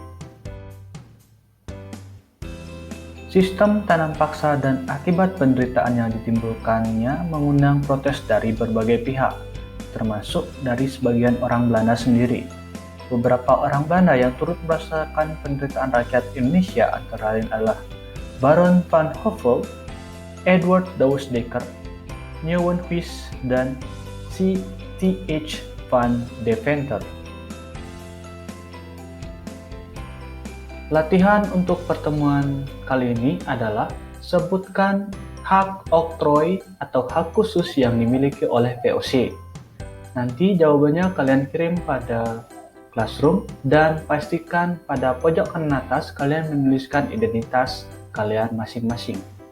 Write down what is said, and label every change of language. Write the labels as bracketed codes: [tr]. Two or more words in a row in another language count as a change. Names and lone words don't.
[id] Sistem tanam paksa dan akibat penderitaan yang ditimbulkannya mengundang protes dari berbagai pihak, termasuk dari sebagian orang Belanda sendiri. Beberapa orang Belanda yang turut merasakan penderitaan rakyat Indonesia antara lain adalah Baron van Hövell, Edward Douwes Dekker, Nieuwenhuis, dan C.Th. van Deventer. Latihan untuk pertemuan kali ini adalah sebutkan hak oktroy atau hak khusus yang dimiliki oleh VOC. Nanti jawabannya kalian kirim pada Classroom dan pastikan pada pojok kanan atas kalian menuliskan identitas kalian masing-masing.